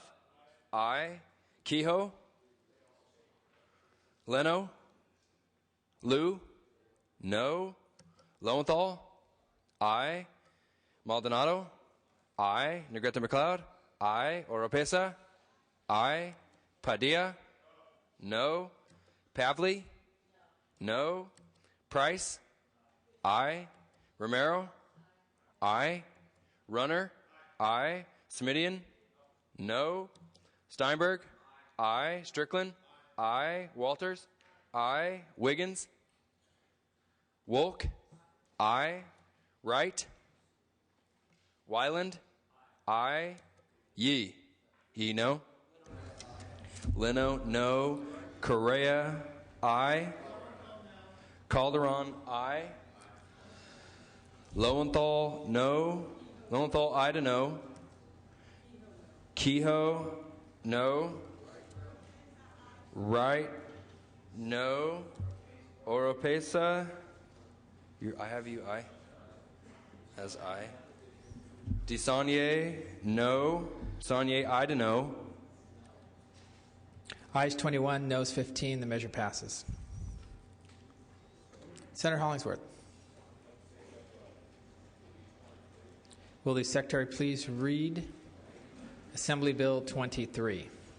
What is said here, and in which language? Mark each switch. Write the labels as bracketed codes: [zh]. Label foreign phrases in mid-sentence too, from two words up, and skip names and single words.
[en] Aye. Kehoe? Leno? Liu? No. Lowenthal? Aye. Maldonado? Aye. Negrete McLeod? Aye. Oropesa? Aye. Padilla? No. Pavley? No. Price? Aye. Romero? Aye. Runner? Aye. Smidian? No. Steinberg? Aye. Strickland? Aye. Walters? Aye. Wiggins? Wolk? Aye. Wright? Wyland? Aye. Yee? Yee, no. Leno, no. Correa, aye. Calderon, aye. Lowenthal, no. Lowenthal, aye to no. Kehoe, no. Wright, no. Oropesa, I have you, aye. As aye. Desaunier, no. Desaunier, aye to no. Ayes 21, noes 15. The measure passes. Senator Hollingsworth. Will the Secretary please read Assembly Bill 23?